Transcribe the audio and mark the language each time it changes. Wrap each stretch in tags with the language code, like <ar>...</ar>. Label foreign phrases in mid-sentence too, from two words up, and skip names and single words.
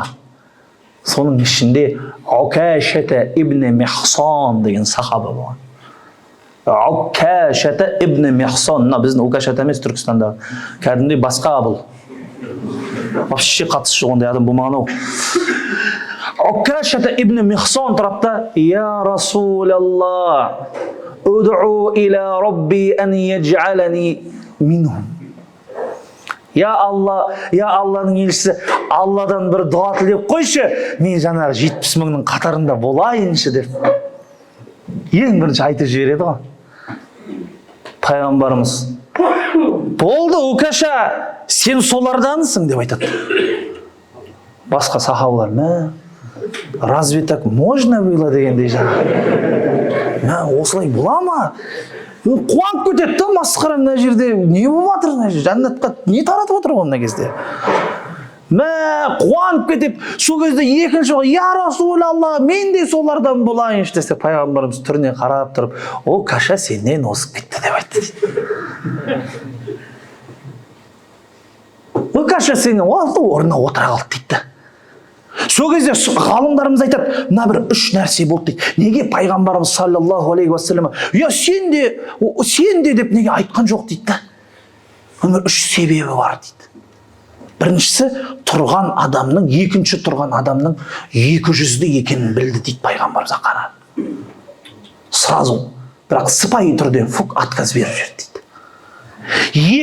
<kk>Соның ішінде Укашата ибн Михсан деген сахаба болған. Укашата ибн Михсан, біздің Укашата емес Түркістанда. Кәдімгідей басқа бұл. Вообще қатысы жоқ ондай адам болмаған ау.</kk> <ar>Укашата ибн Михсан тұрапта, يا رسول الله ادع إلى ربي أن يجعلني منهم.</ar> <kk>Я Алланың елшісі, Алладан бір дұға тілеп қойшы, мен жаңағы 70 мыңның қатарында болайыншы деп. Ең бірінші айтып жібереді ғой. Пайғамбарымыз, болды Укаша, сен солардансың деп айтады. Басқа сахабалар, мә,</kk> <ru>разве так можно было</ru> <kk>дегендей жаңағы. Мә, осылай бола ма? Қуанып кетеді да, масқара мына жерде не болып жатыр, мына жерде жәннатқа не таратып отыр ғой мына кезде. Мә, қуанып кетіп, сол кезде екінші оғы,</kk> <ar>يا رسول الله,</ar> <kk>мен де солардан болайыншы десе, пайғамбарымыз түріне қарап тұрып, о, Каша сенен озып кетті деп айтты. О, Каша сенен орнына отыра қалды дейді. Сол кезде ғалымдарымыз айтады, мына бір үш нәрсе болды дейді. Неге пайғамбарымыз</kk> <ar>صلى الله عليه وسلم,</ar> <kk>я сен де деп неге айтқан жоқ дейді да. Оның үш себебі бар дейді. Біріншісі, тұрған адамның, екінші тұрған адамның 200-ді екенін білді дейді пайғамбарымызға қарап. Сразу, бірақ сыпайы түрде отказ беріп жіберді дейді.</kk>